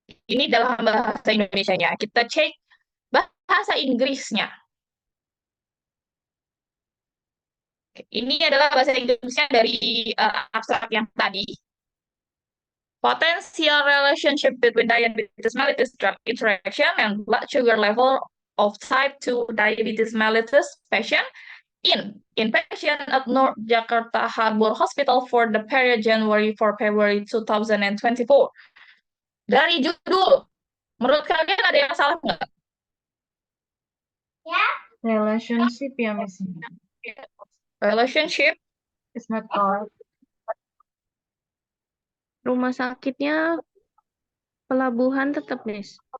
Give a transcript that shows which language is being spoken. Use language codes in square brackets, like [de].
[id] Ini dalam bahasa Indonesianya. Kita cek bahasa Inggrisnya. Ini adalah bahasa Inggrisnya dari abstrak yang tadi. [en] Potential relationship between diabetes mellitus drug interaction and blood sugar level of type 2 diabetes mellitus patient in patient at North Jakarta Harbor Hospital for the period January 4 February 2024. [id] Dari judul, menurut kalian ada yang salah nggak? Relationship ya, Miss. Relationship [en] It's not all. [id] Rumah sakitnya pelabuhan tetap, Miss.